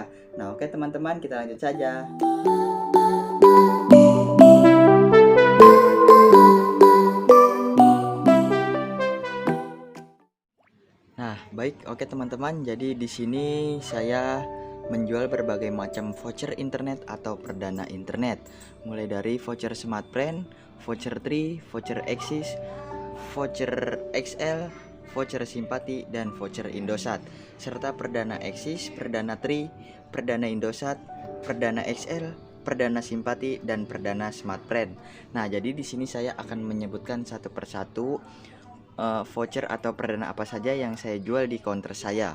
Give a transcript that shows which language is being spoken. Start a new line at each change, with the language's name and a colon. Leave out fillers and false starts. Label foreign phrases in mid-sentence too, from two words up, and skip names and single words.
Indonesian: Nah, oke teman-teman, kita lanjut saja. Nah, baik, oke teman-teman. Jadi di sini saya menjual berbagai macam voucher internet atau perdana internet, mulai dari voucher Smartfren, voucher Tri, voucher Axis, voucher XL, voucher Simpati, dan voucher Indosat, serta perdana Axis, perdana Tri, perdana Indosat, perdana XL, perdana Simpati, dan perdana Smartfren. Nah, jadi di sini saya akan menyebutkan satu persatu voucher atau perdana apa saja yang saya jual di counter saya.